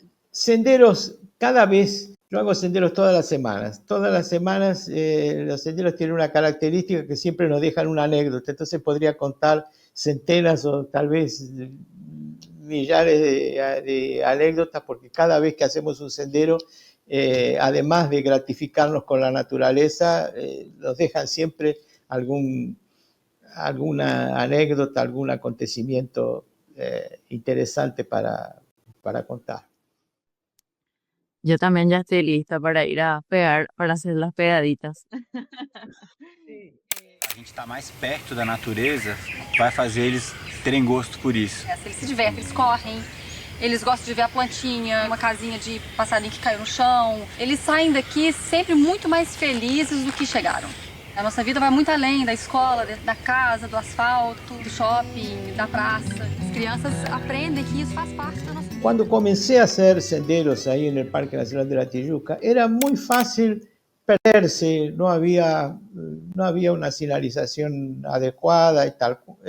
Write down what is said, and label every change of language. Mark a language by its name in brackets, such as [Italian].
[Spanish] Senderos, cada vez, yo hago senderos todas las semanas, los senderos tienen una característica que siempre nos dejan una anécdota, entonces podría contar centenas o tal vez millares de anécdotas, porque cada vez que hacemos un sendero, además de gratificarnos con la naturaleza, nos dejan siempre alguna anécdota, algún acontecimiento interesante para contar. Yo también ya estoy lista para ir a pegar, para hacer las pegaditas. [Portuguese] A gente está mais perto da natureza, vai fazer eles terem gosto por isso. Eles se divertem, eles correm, eles gostam de ver a plantinha, uma casinha de passarinho que caiu no chão. Eles saem daqui sempre muito mais felizes do que chegaram. A nossa vida vai muito além da escola, da casa, do asfalto, do shopping, da praça. As crianças aprendem que isso faz parte da nossa vida. [Spanish] Cuando comencé a hacer senderos ahí en el Parque Nacional de la Tijuca, era muy fácil perderse, no había una señalización adecuada y tal.